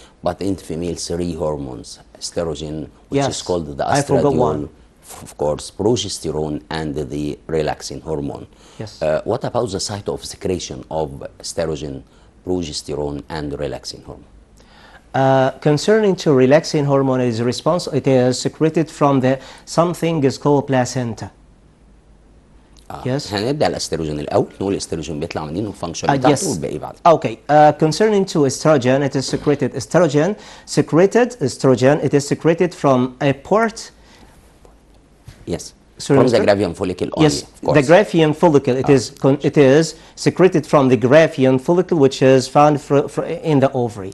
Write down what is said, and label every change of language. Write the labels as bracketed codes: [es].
[en] But in female, 3 hormones: estrogen, which is called the estradiol, of course, progesterone, and the relaxin hormone. Yes. What about the site of secretion of estrogen, progesterone, and relaxin hormone? Concerning to relaxin hormone, it is secreted from something is called placenta. Yes. [ar] هنبدأ الاستروجين الأول، نقول الاستروجين بيطلع منين والفانكشن بتاعته والباقي بعد. [en] Okay. Concerning to estrogen, it is secreted. Estrogen, it is secreted from a part. Yes. From the Graafian follicle only, yes, of course. the Graafian follicle, it is secreted from the Graafian follicle, which is found in the ovary.